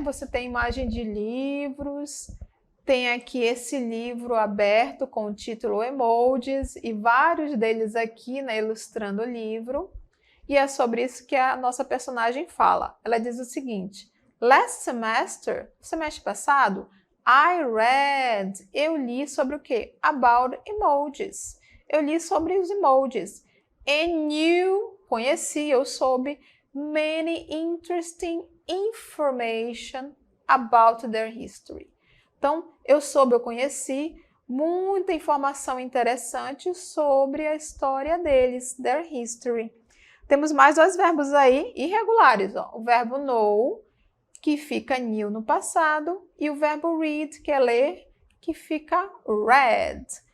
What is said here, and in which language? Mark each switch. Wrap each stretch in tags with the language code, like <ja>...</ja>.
<pt>Você tem imagem de livros, tem aqui esse livro aberto com o título Emojis e vários deles aqui, né, ilustrando o livro. E é sobre isso que a nossa personagem fala. Ela diz o seguinte:</pt> <en>Last semester,</en> <pt>semestre passado,</pt> <en>I read,</en> <pt>eu li sobre o quê?</pt> <en>About emojis.</en> <pt>Eu li sobre os emojis.</pt> <en>And you,</en> <pt>conheci, eu soube,</pt> <en>many interesting information about their history.</en> <pt>Então, eu soube, eu conheci muita informação interessante sobre a história deles,</pt> <en>their history.</en> <pt>Temos mais dois verbos aí irregulares, ó. O verbo know, que fica knew no passado, e o verbo read, que é ler, que fica read.</pt>